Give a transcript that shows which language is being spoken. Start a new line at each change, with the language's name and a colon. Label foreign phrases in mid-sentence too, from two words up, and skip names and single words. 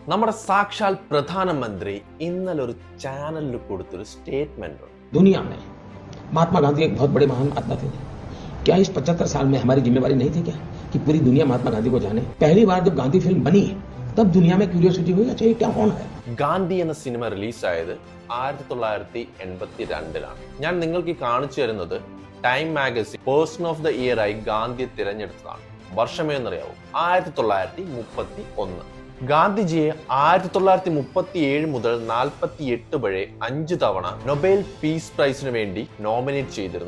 Malayalam: നമ്മുടെ സാക്ഷാൽ പ്രധാനമന്ത്രി ഇന്നലെ ഒരു ചാനലിൽ കൊടുത്തൊരു സ്റ്റേറ്റ്മെന്റ് ഉണ്ട്.
Hindi: दुनिया में महात्मा गांधी एक बहुत बड़े महान आत्मा थे। क्या इस 75 साल में हमारी जिम्मेवारी नहीं थी क्या कि पूरी दुनिया महात्मा गांधी को जाने? पहली बार जब गांधी फिल्म बनी तब दुनिया में क्यूरियोसिटी हुई, अच्छा ये क्या कौन है?
Malayalam: ഗാന്ധി എന്ന സിനിമ റിലീസായത് 1982-ലാണ്. ഞാൻ നിങ്ങൾക്ക് കാണിച്ചു തരുന്നത്
English: Time Magazine Person of the Year
Malayalam: ആയി ഗാന്ധിയെ തിരഞ്ഞെടുത്തതാണ്. വർഷമേന്നറിയാവൂ? 1931. ഗാന്ധിജിയെ 1937 മുതൽ 48 വരെ 5 തവണ നൊബേൽ പീസ് പ്രൈസിന് വേണ്ടി നോമിനേറ്റ് ചെയ്തിരുന്നു.